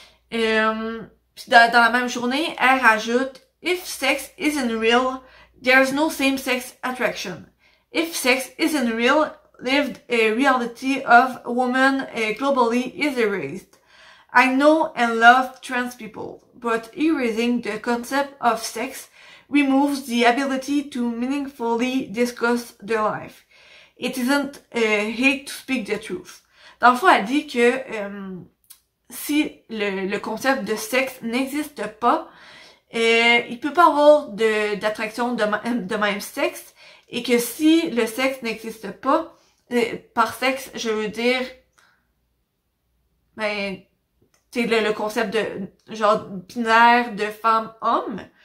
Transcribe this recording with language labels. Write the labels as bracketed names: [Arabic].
[French] Puis dans la même journée, elle rajoute [English] « If sex isn't real, there's no same-sex attraction. If sex isn't real, lived reality of women globally is erased. I know and love trans people, but erasing the concept of sex removes the ability to meaningfully discuss their life. It isn't hate to speak the truth. [French] » Dans le fond, elle dit que si le concept de sexe n'existe pas, il peut pas avoir d'attraction de même sexe, et que si le sexe n'existe pas, par sexe, je veux dire, ben, c'est le concept de genre binaire de femme-homme.